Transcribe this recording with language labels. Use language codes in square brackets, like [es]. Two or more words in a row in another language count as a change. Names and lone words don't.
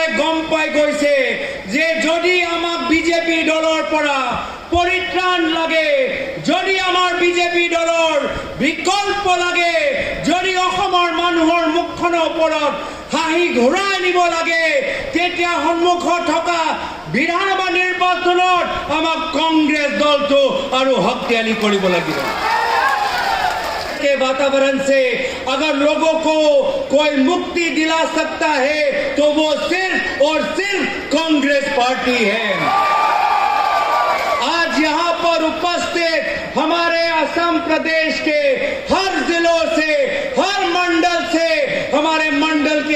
[as] গম পাই গৈছে যে যদি আমাক বিজেপি দলৰ পৰা পৰিত্ৰাণ লাগে যদি আমাৰ বিজেপি দলৰ বিকল্প লাগে যদি অসমৰ মানুহৰ মুখখনৰ ওপৰত হাঁহি ঘূৰাই নিব লাগে তেতিয়া সন্মুখত থকা বিধানসভা নিৰ্বাচনত আমাক কংগ্ৰেছ দলটো আৰু শক্তিশালী কৰিব লাগিব [hi] के वातावरण से अगर लोगों को कोई मुक्ति दिला सकता है तो वो सिर्फ और सिर्फ कांग्रेस पार्टी है आज यहाँ पर उपस्थित हमारे असम प्रदेश के हर जिलों से हर मंडल से हमारे मंडल के